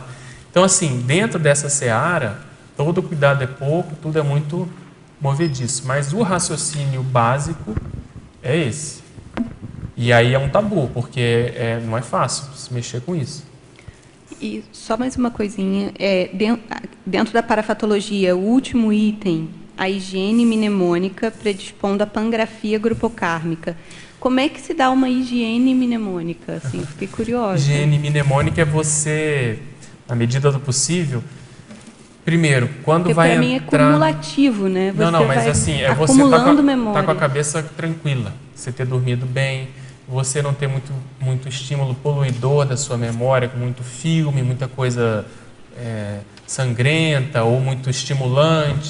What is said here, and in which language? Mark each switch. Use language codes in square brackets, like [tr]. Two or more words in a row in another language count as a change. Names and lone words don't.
[pt] Então, assim, dentro dessa seara, todo cuidado é pouco, tudo é muito movediço. Mas o raciocínio básico é esse. E aí é um tabu, porque não é fácil se mexer com isso. E só mais uma coisinha. Dentro da parafatologia, o último item, a higiene mnemônica predispondo a pangrafia grupocármica. Como é que se dá uma higiene mnemônica? Assim, fiquei curiosa. Higiene mnemônica é você, na medida do possível, primeiro, quando porque vai para mim é cumulativo, né? Você não, mas assim, é você tá com a cabeça tranquila, você ter dormido bem, você não ter muito estímulo poluidor da sua memória, com muito filme, muita coisa sangrenta ou muito estimulante.